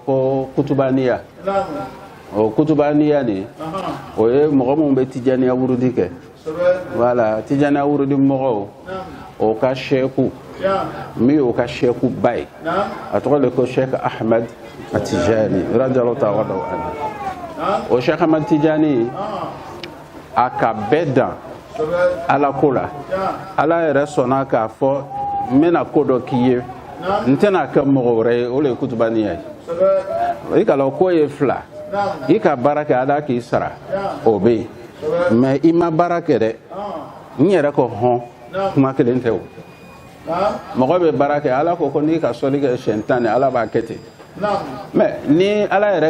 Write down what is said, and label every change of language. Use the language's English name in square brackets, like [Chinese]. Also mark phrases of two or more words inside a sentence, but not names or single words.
[Bambara] ko kutubaniya o kutubaniya nin o ye mɔgɔ minnu bɛ tijaniya wurudi kɛ voilà tijaniya wurudi mɔgɔw o ka sheku min y'o ka sheku ba ye a tɔgɔ de ko Sheikh Ahmad Tijani [Arabic] رضي الله تعالى عنه [Bambara] o Sheikh Ahmad Tijani a ka bɛɛ dan ala ko la ala yɛrɛ sɔnna k'a fɔ n bɛna ko dɔ k'i ye n tɛna kɛ mɔgɔ wɛrɛ ye o de ye kutubaniya ye i ka lɔ ko ye fila i ka baara kɛ ala k'i sara o bɛ yen mais i ma baara kɛ dɛ n yɛrɛ ko hɔn kuma kelen tɛ o mɔgɔ bɛ baara kɛ ala ko n'i ka sɔli kɛ siɲɛ 10 ni ala b'a kɛ ten mais ni ala yɛrɛ